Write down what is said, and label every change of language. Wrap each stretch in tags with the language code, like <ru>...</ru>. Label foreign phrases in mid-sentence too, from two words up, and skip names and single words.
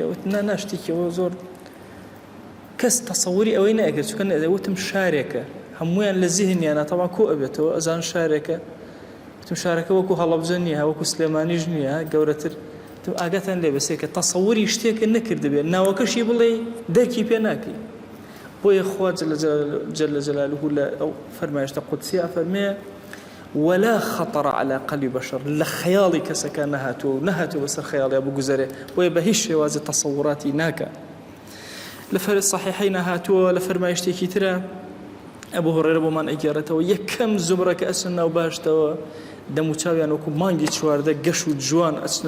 <ckb>وتم نا شتێکەوە زۆر کەس تەسەووری ئەوەی نەئەکرد، چونکە وتم شارێکە، هەموویان لە زیهنیانە تەواو کۆ ئەبێتەوە، ئەزان شارێکە. وتم شارەکە وەکو هەڵەبجە نییە، وەکو سلێمانیش نییە، گەورەتر. وتم ئاگاتان لێ بەسێ کە تەسەووری شتێکە نەکردبێت، ناوەکەشی بڵێ دەرکی پێ ناکەی. بۆیە خوا</ckb> <ar>جل جلاله</ar> <ckb>لە ئەو فەرمایشتە قودسیە فەرمێ:</ckb> <ar>ولا خطر على قلب بشر،</ar> <ckb>لە خەیاڵی کەسەکە نەهاتووە بەسەر خەیاڵیا بگوزەرێ، بۆیە بە هیچ شێوازە تەسەووراتی ناکە. لە صحیحەین هاتووە لە فەرمایشتێکی ترە: ئەبوو هوڕێرە بۆمان ئەگێڕێتەوە یەکەم زمرە کە ئەچنە ناو بەهەشتەوە دەم و چاویان وەکو مانگی چواردە گەش و جوان ئەچنە</ckb>